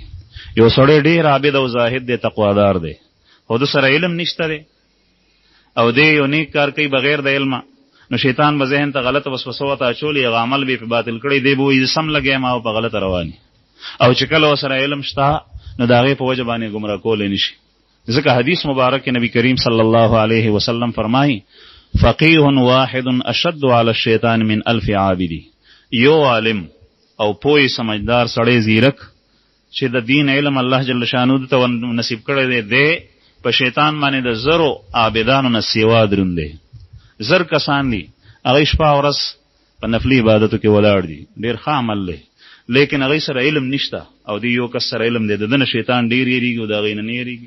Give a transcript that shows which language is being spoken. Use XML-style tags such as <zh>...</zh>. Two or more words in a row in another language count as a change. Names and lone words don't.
<ps>یو سړی ډېر عابد او زاهد دی، تقوادار دی، خو د سره علم نشته دی او دی یو نیک کار کوي بغیر د علمه، نو شیطان به ذهن ته غلطه وسوسه ورته اچولي، هغه عمل به یې په باطل کړی، دی به وایي زه سم لګی یم او په غلطه روان او چې کله ورسره علم شته نو د هغې په وجه باندې ګمراه کولی نشي. ځکه حدیث مبارک کې نبی کریم</ps> <ar>صلی الله علیه وسلم</ar> <ps>فرمایي</ps> <ar>فقیه واحد اشد علی الشیطان من 1000 عابدی.</ar> <ps>یو عالم او پوی سمجدار سړی زیرک چې د دین علم</ps> <ar>الله جل شانه</ar> <ps>ته نصیب کړی دی په شیطان باندې د 1000 عابدانو نه سیوا دروند دی. 1000 کسان دي، هغوی شپه او ورځ په نفلي عبادتو کې ولاړ دي، ډېر ښه عمل دی، لیکن هغوی سره علم نشته او دی یو کس سره علم دی، د ده نه شیطان ډېر یېرېږي او د هغوی نه نه یېرېږي.</ps>